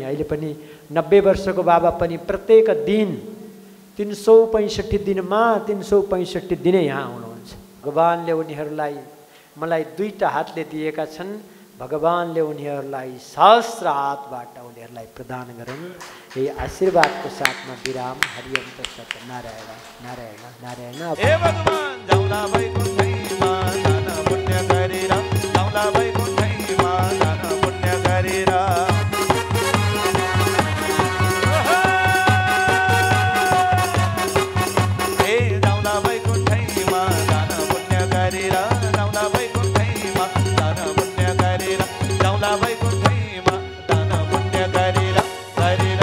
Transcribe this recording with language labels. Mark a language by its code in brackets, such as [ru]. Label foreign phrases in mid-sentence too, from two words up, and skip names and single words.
[ne] अहिले पनि 90 वर्षको बाबा पनि प्रत्येक दिन 365 दिनमा 365 दिनै यहाँ आउनुहुन्छ। भगवानले उनीहरूलाई मलाई 2टा हातले दिएका छन्, भगवानले उनीहरूलाई सहस्र हातबाट उनीहरूलाई प्रदान गरून्। यही आशीर्वादको साथमा विराम। [sa] हरिओम तत्सत। नारायण नारायण नारायण। [ne] हे भगवान जाउँला वैकुण्ठैमा दान पुण्य गरेर, जाउँला वैकुण्ठैमा दान पुण्य गरेर। हे जाउँला वैकुण्ठैमा दान पुण्य गरेर, जाउँला वैकुण्ठैमा दान पुण्य गरेर, जाउँला वैकुण्ठैमा दान पुण्य गरेर गरेर।